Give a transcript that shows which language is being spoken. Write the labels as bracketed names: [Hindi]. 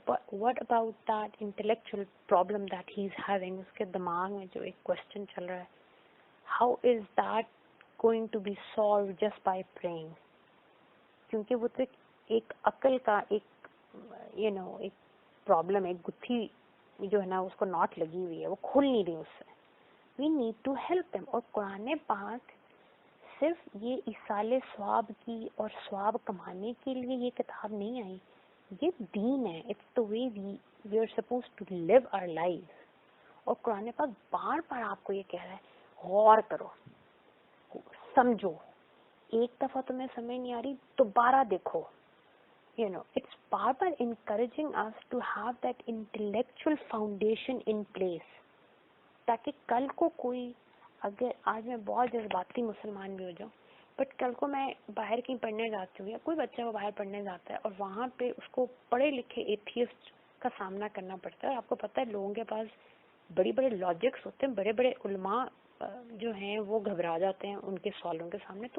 [English] but what about that intellectual problem that he is having, [Urdu] اس کے دماغ میں جو ایک کوشچن چل رہا ہے، [English] How is that going to be solve just by praying? [Urdu] کیونکہ وہ تو ایک عقل کا ایک ایک پرابلم ہے، ایک گتھی جو ہے نا اس کو ناٹ لگی ہوئی ہے، وہ کھل نہیں رہی اس سے. [English] We need to help them. [Urdu] اور قرآن پاک صرف یہ ایصال ثواب کی اور ثواب کمانے کے لیے یہ کتاب نہیں آئی، یہ دین ہے. [English] It's the way we are suppose to live our life. [Urdu] اور قرآن پاک بار بار آپ کو یہ کہہ رہا ہے غور کرو، سمجھو. ایک دفعہ تمہیں سمجھ نہیں آ رہی دوبارہ دیکھو. it's bar bar [English] encouraging us to have that intellectual foundation in place [Urdu] تاکہ کل کو کوئی، اگر آج میں بہت جذباتی مسلمان بھی ہو جاؤں بٹ کل کو میں باہر کہیں پڑھنے جاتی ہوں یا کوئی بچہ وہ باہر پڑھنے جاتا ہے اور وہاں پہ اس کو پڑھے لکھے ایتھیسٹ کا سامنا کرنا پڑتا ہے. اور آپ کو پتہ ہے لوگوں کے پاس بڑے بڑے لاجکس ہوتے ہیں، بڑے بڑے علماء جو ہیں وہ گھبرا جاتے ہیں ان کے سوالوں کے سامنے.